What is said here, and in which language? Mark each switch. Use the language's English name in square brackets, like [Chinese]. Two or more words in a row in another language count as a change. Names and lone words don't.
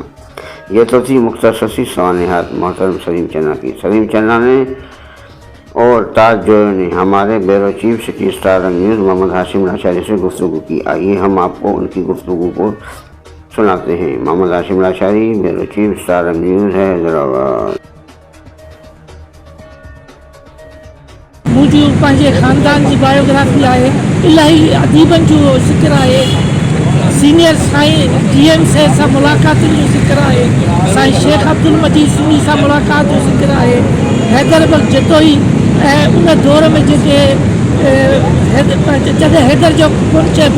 [Urdu] یہ تو تھی مختصر سوانحات محترم سلیم چنا کی۔ سلیم چنا نے اور تاج جویو نے ہمارے بیورو چیف سٹی اسٹار رنگ نیوز محمد ہاشم لاشاری سے گفتگو کی۔ آئیے ہم آپ کو ان کی گفتگو کو سناتے ہیں۔ محمد ہاشم لاشاری، بیورو چیف اسٹار رنگ نیوز ہے حیدرآباد۔ [Sindhi] मुंहिंजो पंहिंजे ख़ानदान जी बायोग्राफी आहे, इलाही अदीबनि जो ज़िक्र आहे, सीनियर साईं GM साहिब सां मुलाक़ातुनि जो ज़िक्र आहे, साईं शेख अब्दुल मजीद सिंधी सां मुलाक़ात जो ज़िक्र आहे, हैदर जतोई ऐं उन दौर में जेके जॾहिं हैदर जो कोन चइबो